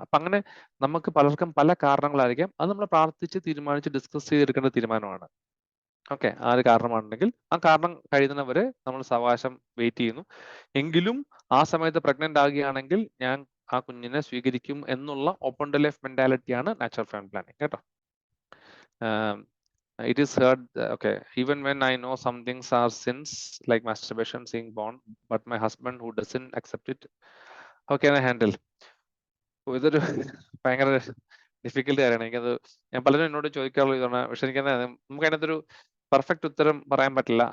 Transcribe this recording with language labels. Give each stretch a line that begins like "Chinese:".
Malayalam: അപ്പം അങ്ങനെ നമുക്ക് പലർക്കും പല കാരണങ്ങളായിരിക്കാം. അത് നമ്മൾ പ്രാർത്ഥിച്ച് തീരുമാനിച്ച് ഡിസ്കസ് ചെയ്തെടുക്കേണ്ട തീരുമാനമാണ്. ഓക്കെ, ആ ഒരു കാരണമാണെങ്കിൽ ആ കാരണം കഴിയുന്നവരെ നമ്മൾ സാവകാശം വെയിറ്റ് ചെയ്യുന്നു. എങ്കിലും ആ സമയത്ത് പ്രഗ്നന്റ് ആകുകയാണെങ്കിൽ ഞാൻ ആ കുഞ്ഞിനെ സ്വീകരിക്കും എന്നുള്ള open to life മെന്റാലിറ്റിയാണ് natural family planning. കേട്ടോ,
English: it is heard, okay, even when I know some things are sins like masturbation, seeing porn, but my husband who doesn't accept it, how can I handle?
Malayalam: ഇതൊരു ഭയങ്കര difficult കാര്യമാണ്. എനിക്കത് ഞാൻ പലരും എന്നോട് ചോദിക്കാറുള്ള ഇതാണ്. പക്ഷെ എനിക്ക് നമുക്ക് അതിനകത്തൊരു പെർഫെക്റ്റ് ഉത്തരം പറയാൻ പറ്റില്ല.